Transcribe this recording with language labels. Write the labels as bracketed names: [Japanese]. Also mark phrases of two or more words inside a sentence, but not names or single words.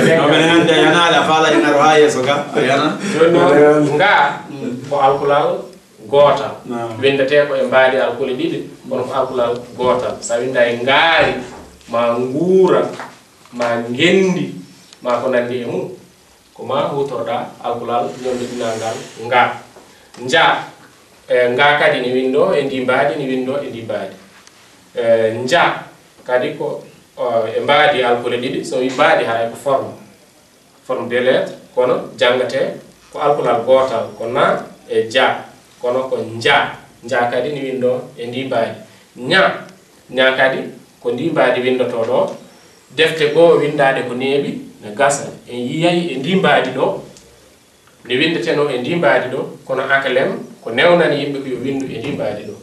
[Fula] joni nga ko alkulal gootal windete ko e mbaadi alkule ɗiɗi kono ko alkulal gootal sa winda e ngaari ma nguura ma ngendi ma ko nandi e mum ko ma hutorɗa alkulal ñondiɗinal ngal nga nja nga kadi ni windo e ndi mbaadi ni windo e ndi mbaadi nja kadi ko e mbaadi alkule ɗiɗi so wi mbaadi haray ko [French] forme de lettre [Fula] kono jangate ko alkulal gootal ko na e ja kono ko nja kadi ni windo e ndi mbaadi nya kadi ko ndi mbaadi windoto ɗo defte goo windade ko neeɓi ne gasa en yiyay e ndi mbaadi ɗo ne windeteno e ndi mbaadi ɗo kono akalem ko newnani yimɓe ko yo windu e ndi mbaadi ɗo